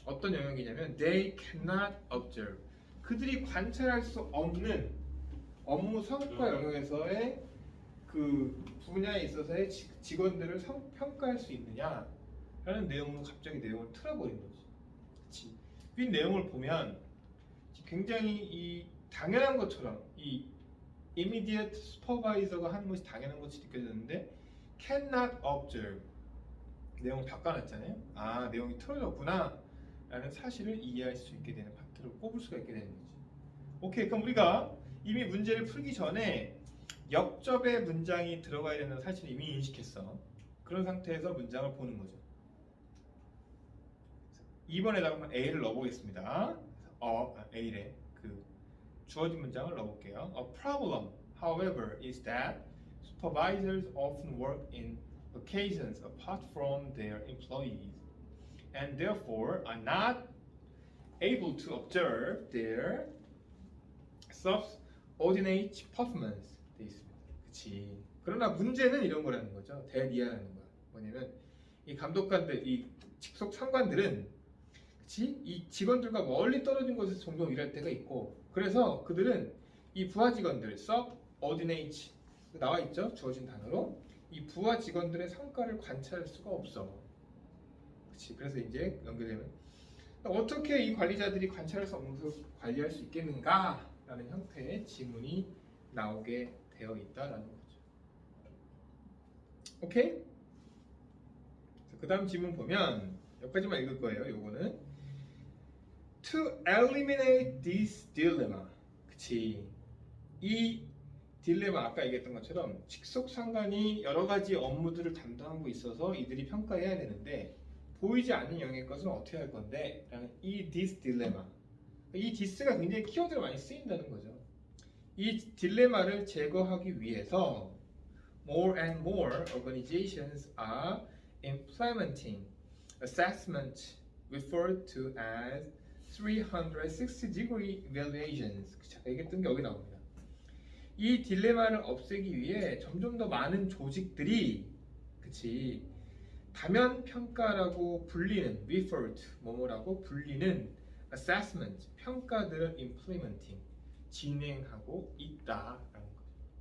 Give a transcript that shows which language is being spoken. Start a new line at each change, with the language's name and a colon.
Korean: 어떤 영역이냐면
English: they cannot observe.
Korean: 그들이 관찰할 수 없는 업무 성과 영역에서의 그 분야에 있어서의 직원들을 평가할 수 있느냐라는 내용으로 갑자기 내용을 틀어버린 거지. 그치? 이 내용을 보면 굉장히 이 당연한 것처럼 이 immediate supervisor가 하는 것이 당연한 것이 느껴졌는데
English: cannot observe
Korean: 내용을 바꿔놨잖아요. 아, 내용이 틀어졌구나 라는 사실을 이해할 수 있게 되는 파트를 꼽을 수가 있게 되는 거지. 오케이, 그럼 우리가 이미 문제를 풀기 전에 역접의 문장이 들어가야 되는 사실을 이미 인식했어. 그런 상태에서 문장을 보는 거죠. 2번에다가 A를 넣어보겠습니다. A래 그 주어진 문장을 넣어볼게요.
English: A problem, however, is that supervisors often work in occasions apart from their employees and therefore are not able to observe their subordinate performance.
Korean: 돼 있습니다. 그치. 그러나 문제는 이런 거라는 거죠. 대비하라는 거야. 뭐냐면 이 감독관들, 이 직속 상관들은 이 직원들과 멀리 떨어진 곳에서 종종 일할 때가 있고 그래서 그들은 이 부하 직원들, subordinate 나와 있죠? 주어진 단어로 이 부하 직원들의 성과를 관찰할 수가 없어. 그치? 그래서 이제 연결되면 어떻게 이 관리자들이 관찰할 수 없는 것을 관리할 수 있겠는가? 라는 형태의 지문이 나오게 되어 있다라는 거죠. 오케이? 그 다음 지문 보면 여기까지만 읽을 거예요. 요거는
English: To eliminate this dilemma.
Korean: 그치. 이 딜레마 아까 얘기했던 것처럼 직속상관이 여러 가지 업무들을 담당하고 있어서 이들이 평가해야 되는데 보이지 않는 영역의 것은 어떻게 할 건데? 라는 이
English: this dilemma.
Korean: 이 this가 굉장히 키워드로 많이 쓰인다는 거죠. 이 딜레마를 제거하기 위해서
English: more and more organizations are implementing assessment referred to as 360-degree evaluations.
Korean: 제가 얘기했던 게 여기 나옵니다. 이 딜레마를 없애기 위해 점점 더 많은 조직들이 그치 다면 평가라고 불리는
English: refer to
Korean: 뭐뭐라고 불리는 assessment 평가들을 implementing 진행하고 있다라는 거죠.